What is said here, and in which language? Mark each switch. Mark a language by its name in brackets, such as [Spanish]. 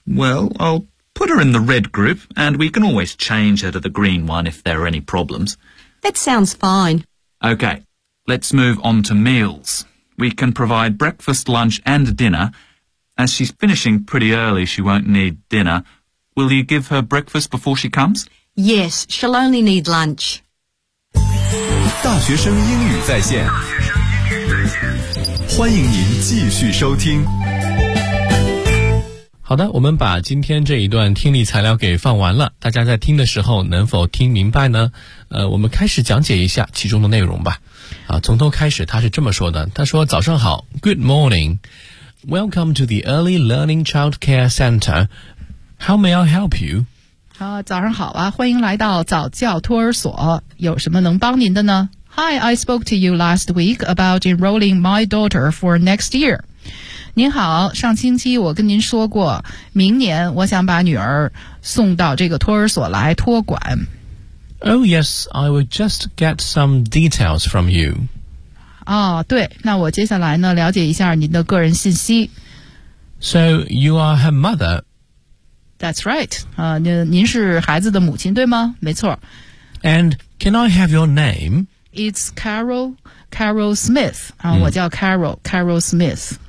[English] Well, I'll put her in the red group, and we can always change her to the green one if there are any problems. That sounds fine. Okay. Let's move on to meals. We can provide breakfast, lunch and dinner. As she's finishing pretty early, she won't need dinner. Will you give her breakfast before she comes? Yes, she'll only need lunch. [Chinese] 大学生英语在线，欢迎您继续收听。好的，我们把今天这一段听力材料给放完了，大家在听的时候能否听明白呢？我们开始讲解一下其中的内容吧。啊，从头开始，他是这么说的，他说早上好 , [English] Good morning, welcome to the Early Learning Child Care Center, how may I help you? [Chinese] 好，早上好啊，欢迎来到早教托儿所，有什么能帮您的呢？ [English] Hi, I spoke to you last week about enrolling my daughter for next year. [Chinese] 您好，上星期我跟您说过，明年我想把女儿送到这个托儿所来托管。 [English] Oh yes, I will just get some details from you. [Chinese] 哦，对，那我接下来呢，了解一下您的个人信息。 [English] So, you are her mother? That's right. [Chinese] 您是孩子的母亲，对吗？没错。 [English] And can I have your name? It's Carol, Carol Smith. [Chinese] 我叫 [English] Carol, Carol Smith.